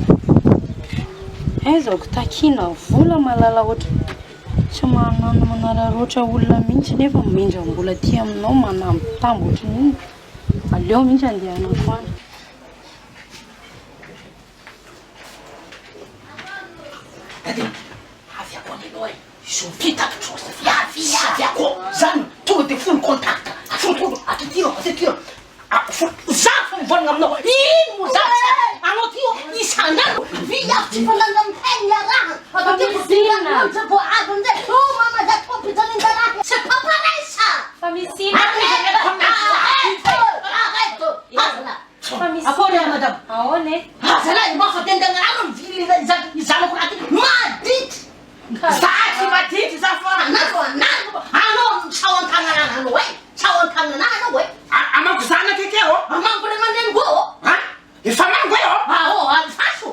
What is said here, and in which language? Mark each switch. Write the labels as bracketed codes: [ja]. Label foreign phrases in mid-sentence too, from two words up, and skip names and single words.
[mg] Zaho takina vola malala ohatra tsy manana manararoatra olona mihitsy nefa mendram-bola ty aminao manambitambo ohatran'iny. Aleo mihitsy andehanako any. Aviako an'anao e. Izo vitako trosa aviako. Zany tonga de [en] full contact. [mg] Full atitiro. Za fo mivolagna aminao. Ino mo za? Anao ty isan'andro viavy fananga am'tegna raha. Atitiro dina. Bo avy am'zay. Oh mama da topitan'ny dalahy. [fr] C'est pas pareil ça. [mg] Famicina. [fr] Arrête. [mg] Akory madame. Ahoana? Zalahy mafatendagna rano izanako raha ty. Madity. Zaky madity za fa. Anao sawan-tagnana anao e. Sawan-tagnana anao e. Amako zanaka ekeo. Amako le mandeha go. Efa mango eo. Oh, alfaso.